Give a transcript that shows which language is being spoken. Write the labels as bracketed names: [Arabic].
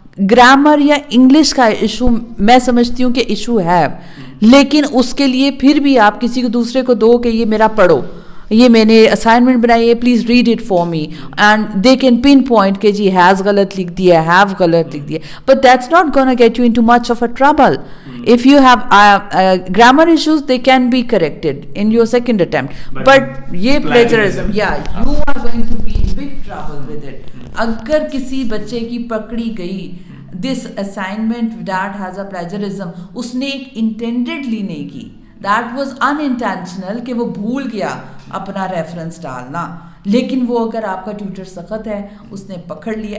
[Urdu] Grammar یا English کا issue میں سمجھتی ہوں کہ ایشو ہے, لیکن اس کے لیے پھر بھی آپ کسی کو دوسرے کو دو کہ یہ میرا پڑھو, یہ میں نے اسائنمنٹ بنائی ہے, [English] please read it for me, and they can pinpoint [Urdu] کہ جی ہیز غلط لکھ دیا, ہیو غلط لکھ دیا, [English] But that's not gonna get you into much of a trouble. If you have grammar issues, they can be corrected in your second attempt. But [Urdu] یہ [English] plagiarism, yeah, you are going to be in big trouble with it. [Urdu] اگر کسی بچے کی پکڑی گئی [English] this assignment that has a plagiarism, [Urdu] اس نے ایک intendedly نہیں کی, [English] that was unintentional [Urdu] کہ وہ بھول گیا اپنا ریفرنس ڈالنا, لیکن وہ اگر آپ کا ٹیوٹر سخت ہے, اس نے پکڑ لیا.